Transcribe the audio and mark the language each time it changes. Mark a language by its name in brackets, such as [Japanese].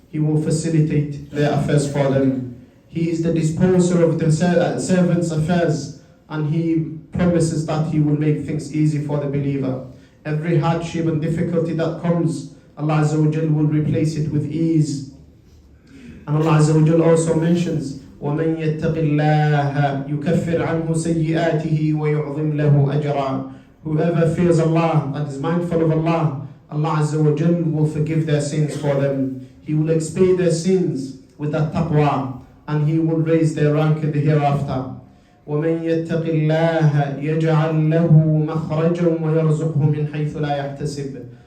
[English] He will facilitate their affairs for them. He is the disposer of the servants' affairs, and He promises that He will make things easy for the believer. Every hardship and difficulty that comes, Allah Azza wa Jal will replace it with ease. And Allah Azza wa Jal also mentions, [Arabic] وَمَنْ يَتَّقِ اللَّهَ يُكَفِّرْ عَنْهُ سَيِّئَاتِهِ وَيُعْظِمْ لَهُ أَجْرًا. [English] Whoever fears Allah and is mindful of Allah, Allah Azza wa Jal will forgive their sins for them. He will expiate their sins with that taqwa, and He will raise their rank in the hereafter. [Arabic] وَمَنْ يَتَّقِ اللَّهَ يَجْعَلْ لَهُ مَخْرَجًا وَيَرْزُقْهُ مِنْ حَيْثُ لَا يَحْتَسِبُ.